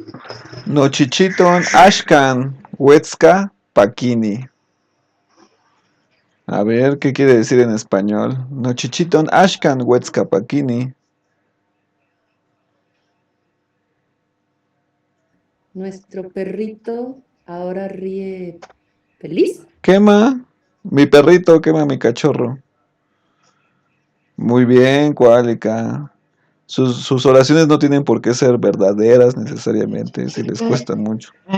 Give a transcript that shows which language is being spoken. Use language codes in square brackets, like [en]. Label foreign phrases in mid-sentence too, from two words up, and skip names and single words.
[es] No, [nah] chichitón. Ashkan. Huetzca. Paquini. [es] A ver, ¿qué quiere decir en español? No, [nah] chichitón. Ashkan. Huetzca. Paquini. [es] nuestro perrito ahora ríe feliz. [nah] Quema. [es] Mi perrito, quema mi cachorro. Muy bien, Cuálica. Sus oraciones no tienen por qué ser verdaderas necesariamente, si les cuesta mucho.